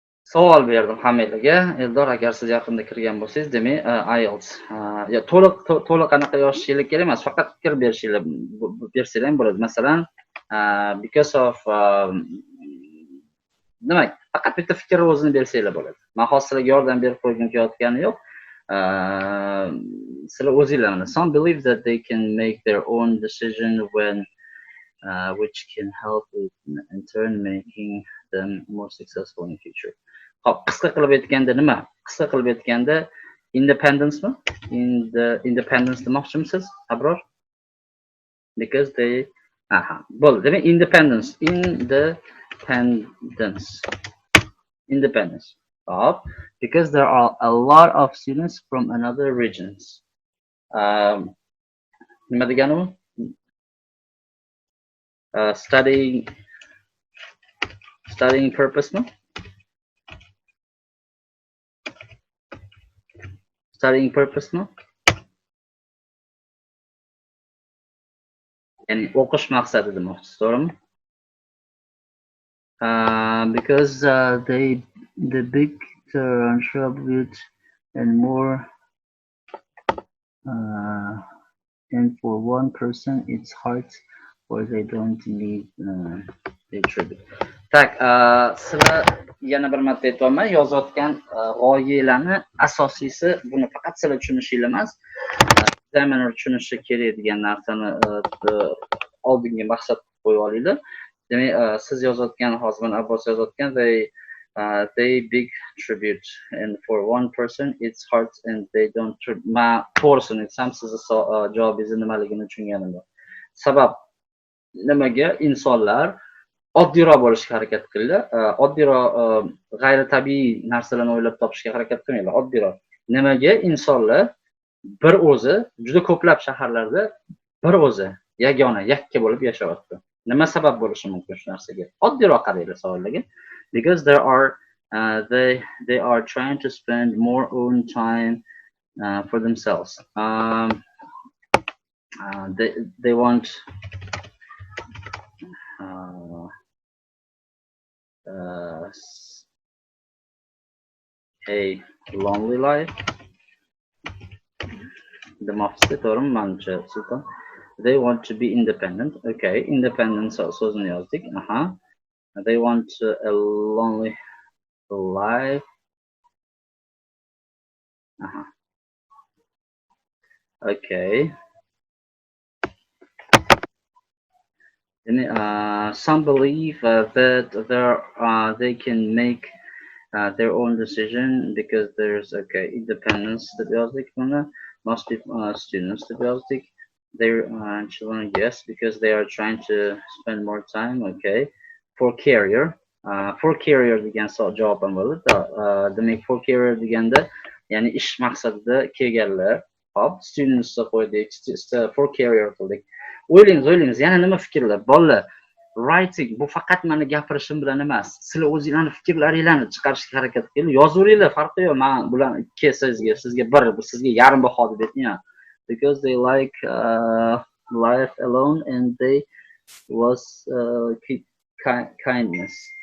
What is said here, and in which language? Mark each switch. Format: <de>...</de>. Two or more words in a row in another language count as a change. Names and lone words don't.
<uz>Savol berdim hammalarga. Eldor, agar siz yaqinda kirgan bo'lsangiz, demak, IELTS. To'liq anaqa yozishingiz kerak emas, faqat fikr bersanglar ham bo'ladi. Masalan,</uz> <en>because of</en> <uz>demak, faqat bitta fikr o'zini bersanglar bo'ladi. Men hozir sizlarga yordam berib qo'ygim kelayotgani yo'q. Sizlar o'zinglar,</uz> <en>some believe that they can make their own decision when which can help with in turn making them more successful in future.</en> <uz>Hop, qisqa qilib aytganda nima? Qisqa qilib aytganda independence-mi? Independence demoqchimisiz, Abror?</uz> <en>Because they bo'ldi.</en> <uz>Demak, independence.</uz> <en>Hop, because there are a lot of students from another regions.</en> <uz>Nima degani u?</uz> <en>Studying purpose-mi? Studying purpose-mi?</en> <uz>Ya'ni o'qish maqsadi demoqchisiz, to'g'rimi?</uz> <en>Because the big contribute and more and for one person it's hard or they don't need they tribute.</en> <uz>Tak, sizlar yana bir marta aytaman, yozayotgan g'oyalarni asosiysi buni faqat sizlar tushunishinglar emas, zamonaviy tushunishi kerak degan narsani oldingi maqsad qo'yib olinglar. Demak, siz yozayotgan, hozir mana Abbos yozayotgan,</uz> <en>they big tribute and for one person it's hard and they don't ma</en> <uz>to'g'risini aytsam sizni javobingizni nimaligini tushunganim yo'q. Sabab nimaga insonlar oddiyroq bo'lishga harakat qilinglar, oddiyroq g'ayritabiiy narsalarni o'ylab topishga harakat qilmanglar, oddiyroq. Nimaga insonlar bir o'zi juda ko'plab shaharlarda bir o'zi yagona yakka bo'lib yashayapti? Nima sabab bo'lishi mumkin shu narsaga? Oddiyroq qaranglar savollarga.</uz> <en>Because they are trying to spend more own time for themselves. They want a lonely life. The Sultan. They want to be independent.</en> <uz>Okay, independence so'zini yozdik.</uz> <en>They want a lonely life. Okay. Some believe that they can make their own decision because there's independence to be most students to be their children, yes, because they are trying to spend more time.</en> <uz>Okay,</uz> <en>for career</en> <uz>degan javob ham bo'ladi. Demak,</uz> <en>for career</en> <uz>deganda ya'ni ish maqsadida kelganlar. Hop, students qo'ydik,</uz> <en>for career</en> <uz>qildik. O'ylaymiz, yana nima fikrlar? Bolalar, writing bu faqat meni gapirishim bilan emas. Sizlar o'zingizlarning fikrlaringlarni chiqarishga harakat qiling. Yozaveringlar, farqi yo'q. Men bular ikki sizga bir, sizga yarim baho deb aytmayman.</uz> <en>Because they like life alone and they was kindness.</en>